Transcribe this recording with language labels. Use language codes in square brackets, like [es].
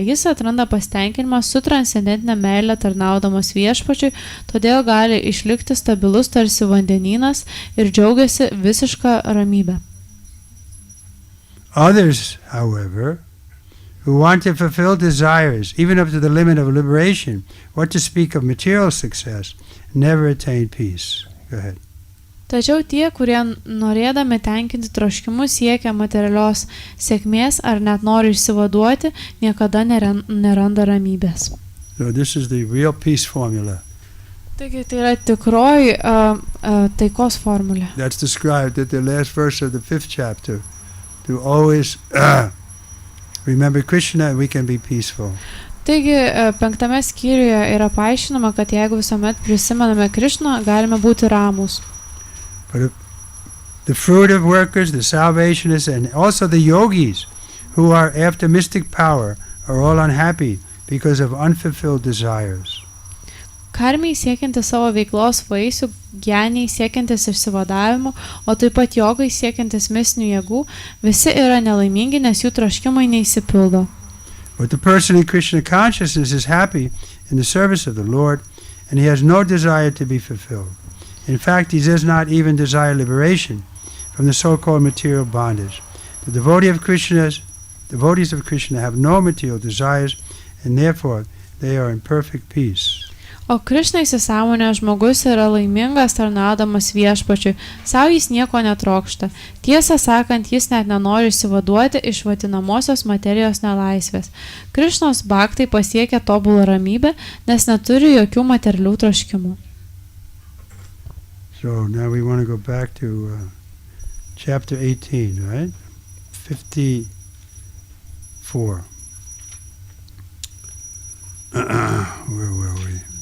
[lt] Jis atranda pasitenkinimą su transcendentinė meilė tarnaudamas viešpačiui, todėl gali išlikti stabilus tarsi vandenynas ir džiaugiasi visišką ramybę. [en] Others, however, who want to fulfill desires, even up to the limit of liberation, what to speak of material success, never attain peace. Go ahead. [lt] Tačiau tie, kurie norėdami tenkinti troškimus siekia materialios sėkmės ar net nori išsivaduoti, niekada neranda ramybės. [en] So this is the real peace formula. [lt] Taigi tai yra tikroji taikos formulė. [en] That's described at the last verse of the 5th chapter. To always remember Krishna, we can be peaceful. [lt] Taigi 5 skyriuje yra paaiškinama, kad jeigu visuomet prisimename Krišną, galime būti ramūs. [en] But the fruit of workers, the salvationists, and also the yogis who are after mystic power are all unhappy because of unfulfilled desires. [lt] Karmiai siekiantis savo veiklos vaisių, geniai siekiantis išsivadavimo, o taip pat jogai siekiantis mistinių jėgų, visi yra nelaimingi, nes jų troškimai neįsipildo. [en] But the person in Krishna consciousness is happy in the service of the Lord, and he has no desire to be fulfilled. In fact, he does not even desire liberation from the so-called material bondage. The devotees of Krishna have no material desires, and therefore they are in perfect peace. [lt] O Krišna įsisąmonė žmogus yra laimingas tarnaudamas viešpačiui, savo jis nieko netrokšta. Tiesą sakant, jis net nenori išsivaduoti iš vadinamosios materijos nelaisvės. Krišnos bhaktai pasiekia tobulą ramybę, nes neturi jokių materialių troškimų. [en] So now we want to go back to chapter 18, right? 54. Where were we?